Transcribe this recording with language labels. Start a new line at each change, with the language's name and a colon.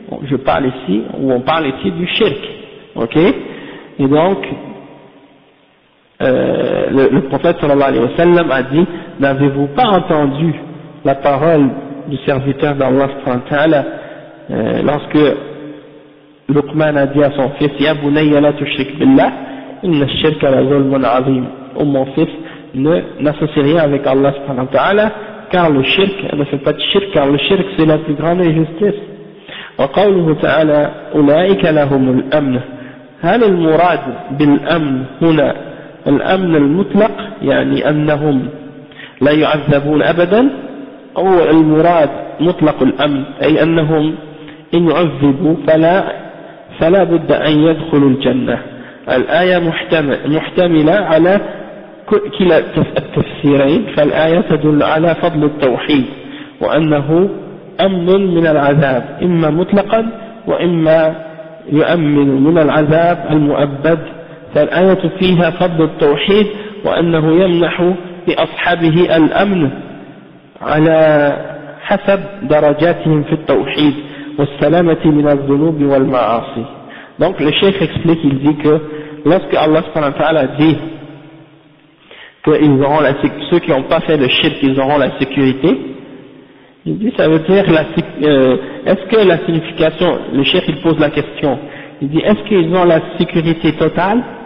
French: Je parle ici, ou on parle ici du shirk. Ok? Et donc, le prophète sallallahu alayhi wa sallam a dit, n'avez-vous pas entendu la parole du serviteur d'Allah subhanahu wa ta'ala lorsque Luqman a dit à son fils,
Arabic: Ya bunayya la tushrik billah, inna ash-shirka la zulmun azim.
French: Oh mon fils, n'associe rien avec Allah subhanahu wa ta'ala, car le shirk, ne fait pas de shirk, car le shirk c'est la plus grande injustice.
Arabic: Wa qawluhu ta'ala, ulaika lahumul amn. هل المراد بالأمن هنا الأمن المطلق يعني أنهم لا يعذبون أبدا أو المراد مطلق الأمن أي أنهم إن يعذبوا فلا بد أن يدخلوا الجنة. الآية محتملة على كلا التفسيرين فالآية تدل على فضل التوحيد وأنه أمن من العذاب إما مطلقا وإما يؤمن من العذاب المؤبد. فالآية فيها فضل التوحيد وأنه يمنح لأصحابه الأمن على حسب درجاتهم في التوحيد والسلامة من الذنوب والمعاصي.
French: Donc le cheikh explique, il dit que lorsque Allah subhanahu wa ta'ala dit qu'ils auront ceux qui n'ont pas fait le shirk, ils auront la sécurité, il dit ça veut dire est-ce que la signification, le cheikh il pose la question, il dit est-ce qu'ils ont la sécurité totale